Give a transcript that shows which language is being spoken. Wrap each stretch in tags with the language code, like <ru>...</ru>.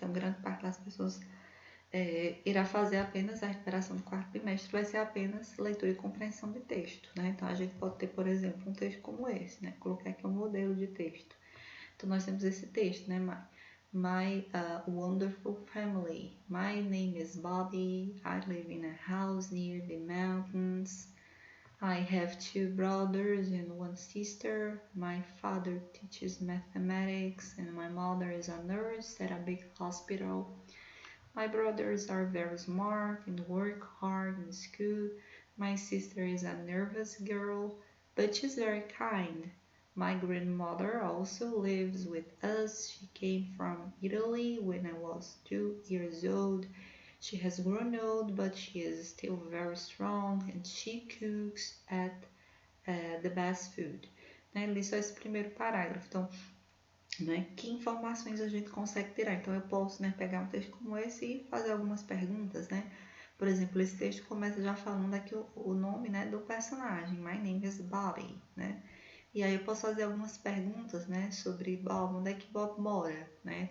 <pt>Então, grande parte das pessoas irá fazer apenas a recuperação do 4º bimestre, vai ser apenas leitura e compreensão de texto, né? Então, a gente pode ter, por exemplo, um texto como esse, né? Coloquei aqui um modelo de texto. Então, nós temos esse texto, né?</pt> <en>My wonderful family. My name is Bobby. I live in a house near the mountains. I have 2 brothers and 1 sister. My father teaches mathematics and my mother is a nurse at a big hospital. My brothers are very smart and work hard in school. My sister is a nervous girl, but she's very kind. My grandmother also lives with us. She came from Italy when I was 2 years old. She has grown old, but she is still very strong and she cooks at the best food.</en> <pt>Né? Li só esse primeiro parágrafo. Então, né, que informações a gente consegue tirar? Então, eu posso, né, pegar um texto como esse e fazer algumas perguntas, né? Por exemplo, esse texto começa já falando aqui o nome, né, do personagem.</pt> <en>My name is Bobby,</en> <pt>né? E aí eu posso fazer algumas perguntas, né, sobre Bob, onde é que Bob mora, né?</pt>